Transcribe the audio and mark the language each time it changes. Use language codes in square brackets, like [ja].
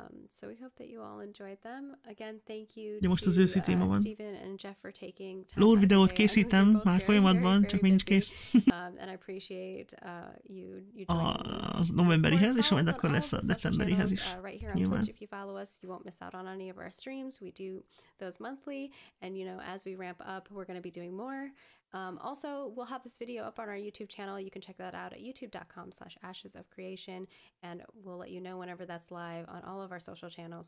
[en] So we hope that you all enjoyed them. Again, thank you to Stephen and Jeff for taking time. [hu] Lore videót készítem, már folyamatban, csak nincs kész. [en] And I appreciate you [hu] az novemberihez, és majd akkor lesz a decemberihez is. [en] Right here on Twitch, if you follow us, you won't miss out on any of our streams. We do those monthly, and you know, as we ramp up, we're going to be doing more. Also, we'll have this video up on our YouTube channel. You can check that out at youtube.com/ashesofcreation, and we'll let you know whenever that's live on all of our social channels.